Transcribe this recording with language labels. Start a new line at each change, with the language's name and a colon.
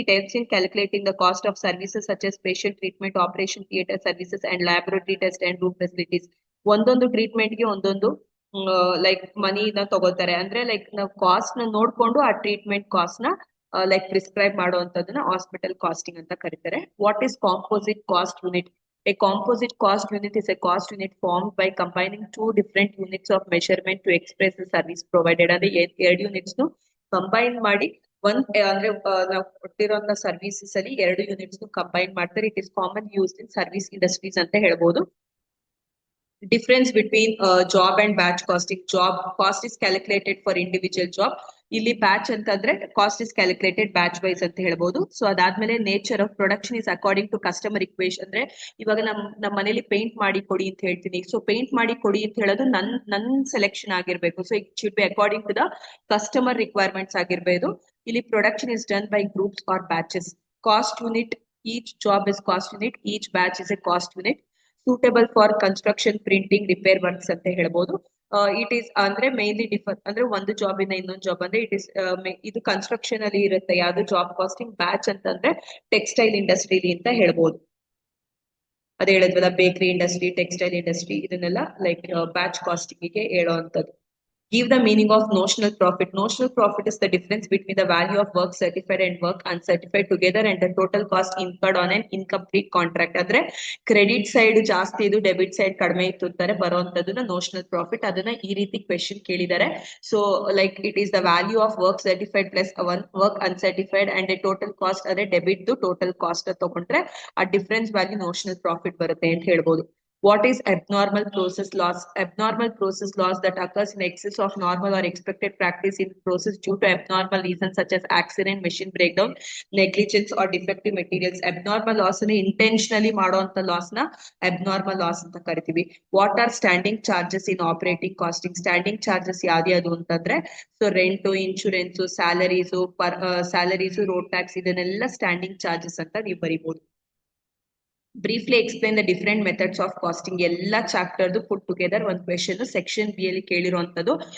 English: It helps in calculating the cost of services such as patient treatment, operation theatre services and laboratory test and room facilities.
Kannada: ಒಂದೊಂದು treatment ಗೆ ಒಂದೊಂದು like ಮನಿನ ತಗೋತಾರೆ. ಅಂದ್ರೆ like ನಾವು cost ನ ನೋಡ್ಕೊಂಡು ಆ ಟ್ರೀಟ್ಮೆಂಟ್ ಕಾಸ್ಟ್ ನ ಲೈಕ್ ಪ್ರಿಸ್ಕ್ರೈಬ್ ಮಾಡುವಂತದನ್ನ ಹಾಸ್ಪಿಟಲ್ ಕಾಸ್ಟಿಂಗ್ ಅಂತ ಕರೀತಾರೆ.
English: What is composite cost unit? A composite cost unit is a cost unit formed by combining two different units of measurement to express the service provided.
Kannada: ಅಂದ್ರೆ ಎರಡು units ನು combine ಮಾಡಿ ಅಂದ್ರೆ ನಾವು ಕೊಟ್ಟಿರೋಂತ services ಅಲ್ಲಿ 2 units ನು ಕಂಬೈನ್ ಮಾಡ್ತಾರೆ.
English: it is common use in service industries
Kannada: ಅಂತ ಹೇಳ್ಬೋದು.
English: Difference between job and batch costing. Job cost is calculated for individual job.
Kannada: ಇಲ್ಲಿ ಬ್ಯಾಚ್ ಅಂತಂದ್ರೆ
English: cost is calculated batch wise
Kannada: ಅಂತ ಹೇಳ್ಬೋದು.
English: So ಅದಾದ್ಮೇಲೆ nature of production is according to customer request.
Kannada: ಅಂದ್ರೆ ಇವಾಗ ನಮ್ಮ ಮನೇಲಿ ಪೇಂಟ್ ಮಾಡಿ ಕೊಡಿ ಅಂತ ಹೇಳ್ತೀನಿ. ಸೊ ಪೇಂಟ್ ಮಾಡಿ ಕೊಡಿ ಅಂತ ಹೇಳೋದು ನನ್ ಸೆಲೆಕ್ಷನ್ ಆಗಿರ್ಬೇಕು.
English: So it should be according to the customer requirements ಆಗಿರ್ಬೋದು. ಇಲ್ಲಿ production is done by groups or batches. Cost unit, each job is cost unit, each batch is a cost unit. Suitable for construction, printing, repair works
Kannada: ಅಂತ ಹೇಳ್ಬೋದು. It is ಅಂದ್ರೆ mainly differ ಅಂದ್ರೆ ಒಂದು job ಇಂದ ಇನ್ನೊಂದು job ಅಂದ್ರೆ it is ಇದು construction ಅಲ್ಲಿ ಇರುತ್ತೆ ಯಾವ್ದು ಜಾಬ್ ಕಾಸ್ಟಿಂಗ್. ಬ್ಯಾಚ್ ಅಂತಂದ್ರೆ ಟೆಕ್ಸ್ಟೈಲ್ ಇಂಡಸ್ಟ್ರಿಲಿ ಅಂತ ಹೇಳ್ಬೋದು. ಅದೇ ಹೇಳಿದ್ವಲ್ಲ, ಬೇಕರಿ ಇಂಡಸ್ಟ್ರಿ, ಟೆಕ್ಸ್ಟೈಲ್ ಇಂಡಸ್ಟ್ರಿ, ಇದನ್ನೆಲ್ಲ ಲೈಕ್ ಬ್ಯಾಚ್ ಕಾಸ್ಟಿಂಗ್ ಗೆ ಹೇಳುವಂತದ್ದು.
English: Give the meaning of notional profit. Notional profit is the difference between the value of work certified and work uncertified together and the total cost incurred on an incomplete contract.
Kannada: ಅಂದ್ರೆ credit side ಜಾಸ್ತಿ ಇದು, debit side ಕಡಿಮೆ ಇತ್ತು ಅಂತಾರೆ ಬರುವಂತದನ್ನ notional profit. ಅದನ್ನ ಈ ರೀತಿ question ಕೇಳಿದ್ದಾರೆ.
English: So like it is the value of work certified plus work uncertified and a total cost.
Kannada: ಅದೇ ಡೆಬಿಟ್ ಟೋಟಲ್ ಕಾಸ್ಟ್ ತಗೊಂಡ್ರೆ ಆ ಡಿಫರೆನ್ಸ್ ವ್ಯಾಲ್ಯೂ ನೋಷನಲ್ ಪ್ರಾಫಿಟ್ ಬರುತ್ತೆ ಅಂತ ಹೇಳ್ಬೋದು.
English: What is abnormal process loss? Abnormal process loss that occurs in excess of normal or expected practice in process due to abnormal reasons such as accident, machine breakdown, negligence or defective materials.
Kannada: Abnormal loss ನ intentionally ಮಾಡುವಂತ loss ನ abnormal loss ಅಂತ ಕರಿತೀವಿ.
English: What are standing charges in operating costing?
Kannada: Standing charges ಯಾವ್ದು ಅಂತಂದ್ರೆ so rent, insurance, salaries, road tax, ಇದನ್ನೆಲ್ಲ standing charges ಅಂತ ನೀವು ಬರಿಬಹುದು.
English: Briefly explain the different methods of costing.
Kannada: ಎಲ್ಲ ಚಾಪ್ಟರ್ದು ಪುಟ್ ಟುಗೆದರ್ ಒಂದು ಕ್ವೆಶನ್ ಸೆಕ್ಷನ್ ಬಿ ಅಲ್ಲಿ ಕೇಳಿರುವಂತದ್ದು.